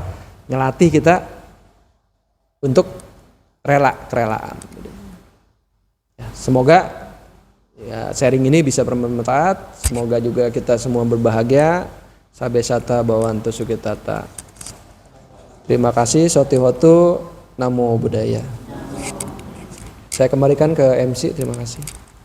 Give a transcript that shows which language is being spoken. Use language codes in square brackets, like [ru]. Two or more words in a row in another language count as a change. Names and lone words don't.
[id] Ngelatih kita untuk kerelaan. Ya, semoga ya sharing ini bisa bermanfaat. Semoga juga kita semua berbahagia. [pi] Sabesata Bhawantu Sukitata. [id] Terima kasih. [pi] Sotihotu. Namo Buddhaya. [id] Saya kembalikan ke MC. Terima kasih.